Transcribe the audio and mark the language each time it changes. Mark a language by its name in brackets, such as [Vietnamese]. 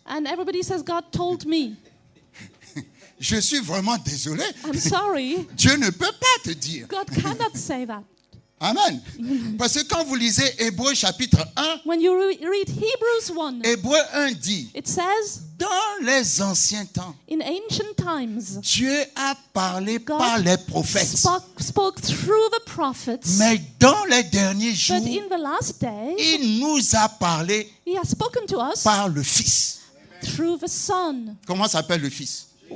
[English] and everybody says, God told me. [French] Je suis vraiment désolé. [English] I'm sorry. [French] Dieu ne peut pas te dire. [English] God cannot say that. Amen. [French] Parce que quand vous lisez Hébreux chapitre 1, [English] When you read Hebrews 1, [French] Hébreux 1 dit, [English] it says, [French] dans les anciens temps, [English] in ancient times, [French] Dieu a parlé [English] God [French] par les prophètes. [English] spoke through the prophets, [French] Mais dans les derniers jours, [English] but in the last days, [French] il nous a parlé [English] He has spoken to us [French] par le Fils. [English] through the Son. [French] Comment s'appelle le Fils?